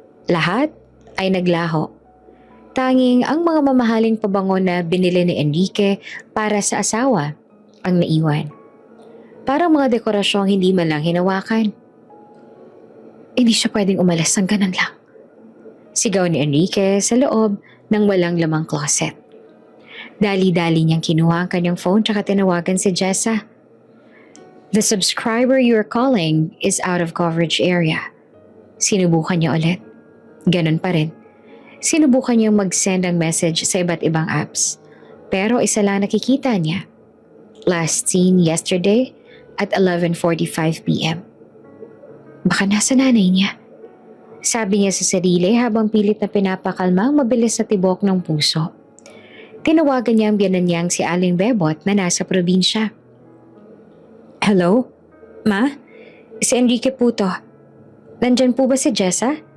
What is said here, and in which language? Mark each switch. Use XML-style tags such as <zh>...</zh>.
<tl>Lahat ay naglaho. Tanging ang mga mamahaling pabango na binili ni Enrique para sa asawa ang naiwan. Parang mga dekorasyong hindi man lang hinawakan. Hindi siya pwedeng umalis ng ganun lang. Sigaw ni Enrique sa loob ng walang lamang closet. Dali-dali niyang kinuha ang kanyang phone tsaka tinawagan si Jessa.</tl> <en>The subscriber you're calling is out of coverage area.</en> <tl>Sinubukan niya ulit. Ganun pa rin. Sinubukan niyang mag-send ang message sa iba't ibang apps. Pero isa lang nakikita niya.</tl> <en>Last seen yesterday at 11:45 p.m.</en> <tl>Baka nasa nanay niya. Sabi niya sa sarili habang pilit na pinapakalma ang mabilis na tibok ng puso. Tinawagan niya ang biyanan niyang si Aling Bebot na nasa probinsya. Hello? Ma? Si Enrique po to. Nandyan po ba si Jessa?</tl>